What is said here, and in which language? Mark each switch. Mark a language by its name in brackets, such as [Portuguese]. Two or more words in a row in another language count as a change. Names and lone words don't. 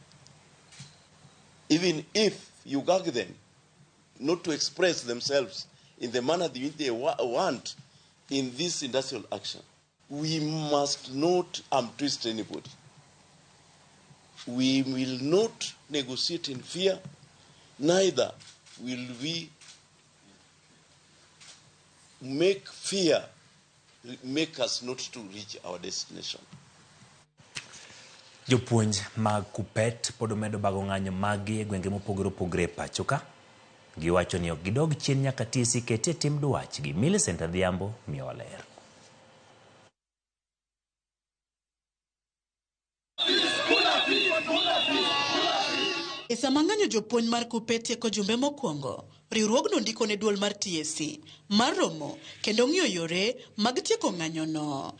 [English] Even if you gag them not to express themselves in the manner that they want in this industrial action, we must not twist anybody. We will not negotiate in fear, neither will we make fear make us not to reach our destination. [Luo (Kenya and Tanzania)] Jopuonj mag Kuppet pod omedo bago ng'anyo magi e gwenge mopogore opogore pacho ka. Giwacho ni ok gidog chien nyaka TSC kete tim dwachgi. Millicent Adhiambo miyowa ler. E sama ng'anyo jopuonj mar Kuppet tieko jumbe mokwongo, riwruogno ndiko ne duol mar TSC mar romo kendo ng'iyo yore mag tieko ng'anyono.